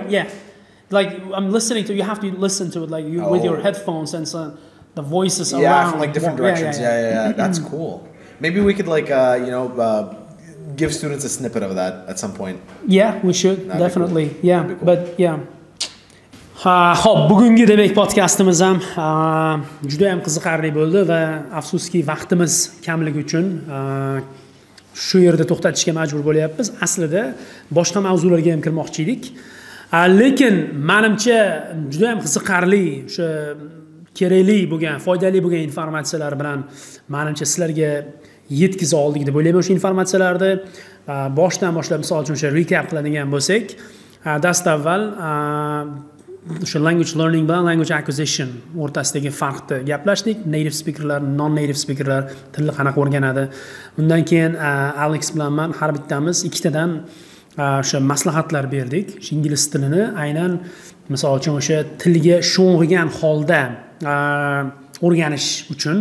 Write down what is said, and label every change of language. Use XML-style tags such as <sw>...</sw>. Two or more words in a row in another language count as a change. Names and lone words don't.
<en>Yeah, like I'm listening to. You have to listen to it like with your headphones and so the voices around. Yeah, from like different directions. Yeah. That's cool. Maybe we could like give students a snippet of that at some point. Yeah, we should. That'd Definitely. be cool. Yeah, That'd be cool. but yeah.</en> <uz>Ho'p, bugungi demak podkastimiz ham juda ham qiziqarli bo'ldi va afsuski vaqtimiz kamligi uchun shu yerda to'xtatishga majbur bo'lyapmiz. Aslida boshqa mavzularga ham kirmoqchi edik. Lekin menimcha juda ham qiziqarli, o'sha kerakli bo'lgan, foydali bo'lgan informatsiyalar bilan menimcha sizlarga yetkiza oldik deb o'ylayman. O'sha informatsiyalarni boshdan boshlab misol uchun o'sha recap qiladigan bo'lsak, dastavval o'sha</uz> <en>language learning</en> <uz>bilan</uz> <en>language acquisition</en> <uz>o'rtasidagi farqni gaplashdik.</uz> <en>Native speakerlar, non-native speakerlar</en> <uz>tilni qanaqa o'rganadi. Undan keyin Alex bilan men har bittamiz ikkitadan o'sha maslahatlar berdik. O'sha ingliz tilini aynan misol uchun o'sha tilga sho'ng'igan holda o'rganish uchun.</uz>